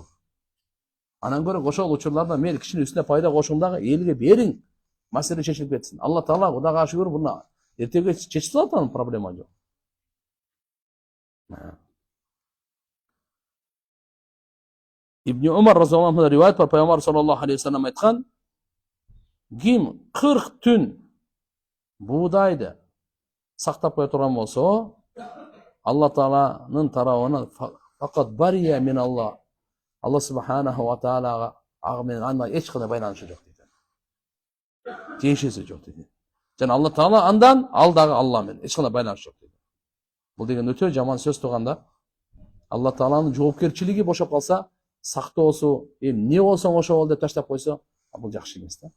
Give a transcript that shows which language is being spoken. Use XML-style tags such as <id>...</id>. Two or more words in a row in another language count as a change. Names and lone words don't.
<ky>Анан көрө ошол учурларда мен кичине үстүнө пайда кошуң дагы элге бериң, маселе чечилип кетсин. Алла Таала Кудайга шүгүр буну эртеге чечип алат, анын проблема жок. Ибн Умар</ky> <ar>رضي الله عنه</ar> <ky>риваят бар, Пайгамбар</ky> <ar>صلى الله عليه وسلم</ar> <ky>айткан: ким 40 түн буудайды сактап кое турган болсо, Алла Тааланын тарабынан факат</ky> <ar>بريء من الله.</ar> <ky>Алла субханаху ва таалага ага менен андай эч кандай байланышы жок дейт. Тиешеси жок дейт. Жана Алла Таала андан, ал дагы Алла менен эч кандай байланышы жок дейт. Бул деген өтө жаман сөз турганда, Алла Тааланын жоопкерчилиги бошоп калса, сактоосу, эмне болсоң ошо бол деп таштап койсо, бул жакшы эмес да.</ky>